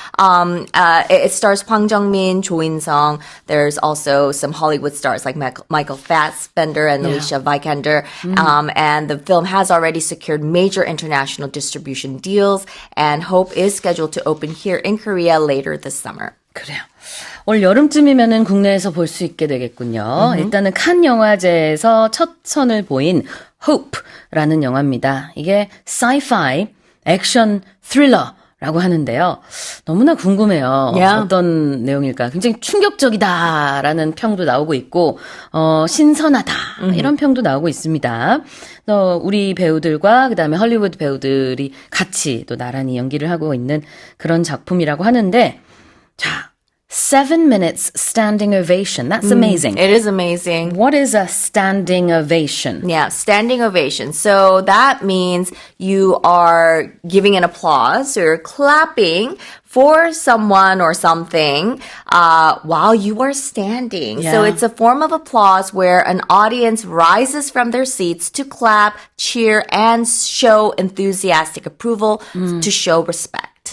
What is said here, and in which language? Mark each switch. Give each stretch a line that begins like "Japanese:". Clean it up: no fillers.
English: It stars Hwang Jung-min, Jo In-sung. There's also some Hollywood stars like Michael Fassbender and Alicia Vikander. And the film has already secured major international distribution deals, and Hope is scheduled to open here in Korea later this summer.
Korean: 그래요. 올 여름쯤이면은 국내에서 볼 수 있게 되겠군요. 일단은 칸 영화제에서 첫 선을 보인 Hope라는 영화입니다. 이게 sci-fi 액션 스릴러라고 하는데요. 너무나 궁금해요.
English: Yeah.
Korean: 어떤 내용일까? 굉장히 충격적이다라는 평도 나오고 있고 신선하다 이런 평도 나오고 있습니다. 또 우리 배우들과 그다음에 헐리우드 배우들이 같이 또 나란히 연기를 하고 있는 그런 작품이라고 하는데 자,
English: 7 minutes standing ovation. That's amazing. It is amazing. What is a standing ovation? Yeah, standing ovation. So that means you are giving an applause, so you're clapping for someone or something while you are standing. So Yeah. it's a form of applause where an audience rises from their seats to clap, cheer, and show enthusiastic approval to show respect.